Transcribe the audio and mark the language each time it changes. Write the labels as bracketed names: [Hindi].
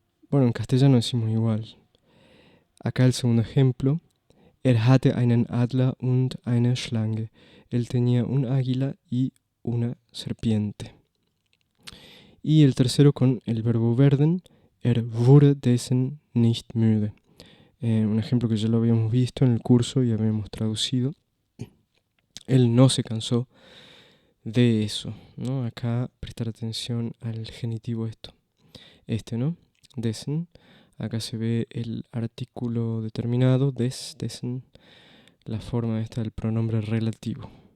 [Spanish] Bueno, en castellano decimos igual. Acá el segundo ejemplo. [German] Er hatte einen Adler und eine Schlange. [Spanish] Él tenía un águila y una serpiente. Y el tercero con el verbo werden. [German] Er wurde dessen nicht müde. [Spanish] Un ejemplo que ya lo habíamos visto en el curso y habíamos traducido. Él no se cansó de eso, ¿no? Acá prestar atención al genitivo ¿no? Dessen. Acá se ve el artículo determinado, dessen, la forma esta del pronombre relativo.